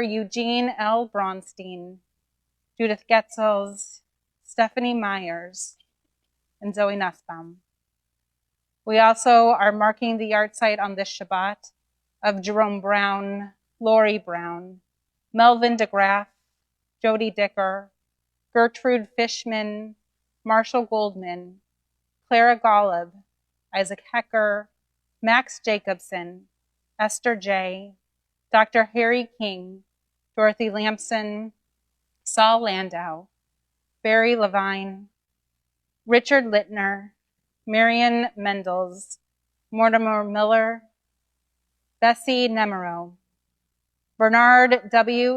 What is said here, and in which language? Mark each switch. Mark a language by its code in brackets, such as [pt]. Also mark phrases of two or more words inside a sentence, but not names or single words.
[en] Eugene L. Bronstein, Judith Getzels, Stephanie Myers, and Zoe Nussbaum. We also are marking the yard site on this Shabbat of Jerome Brown, Lori Brown, Melvin DeGraff, Jody Dicker, Gertrude Fishman, Marshall Goldman, Clara Golub, Isaac Hecker, Max Jacobson, Esther J., Dr. Harry King, Dorothy Lampson, Saul Landau, Barry Levine, Richard Littner, Marion Mendels, Mortimer Miller, Bessie Nemero, Bernard W.